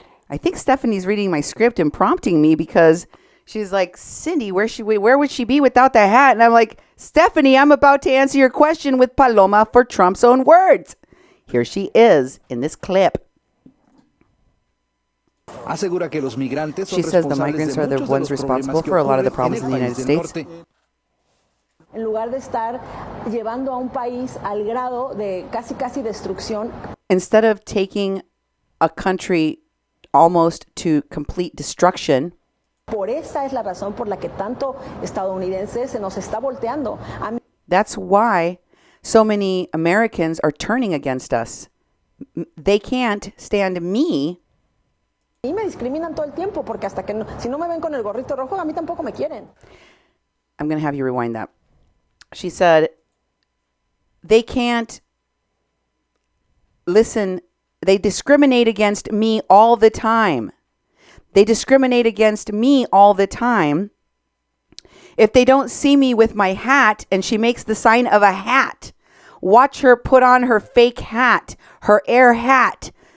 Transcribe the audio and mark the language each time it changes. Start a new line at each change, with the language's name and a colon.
English: I think Stephanie's reading my script and prompting me because she's like, Cindy, where would she be without the hat? And I'm like, Stephanie, I'm about to answer your question with Paloma for Trump's own words. Here she is in this clip. She says the migrants are the ones responsible for a lot of the problems in the United States.
Spanish: En lugar de estar llevando a un país al grado de casi destrucción.
English: Instead of taking a country almost to complete destruction.
Spanish: Por esa es la razón por la que tanto estadounidense se nos está volteando.
English: That's why so many Americans are turning against us. They can't stand me.
Spanish: Y me discriminan todo el tiempo porque hasta que si no me ven con el gorrito rojo, a mí tampoco me quieren.
English: I'm going to have you rewind that. She said, they can't listen. They discriminate against me all the time. They discriminate against me all the time. If they don't see me with my hat, and she makes the sign of a hat, watch her put on her fake hat, her air hat.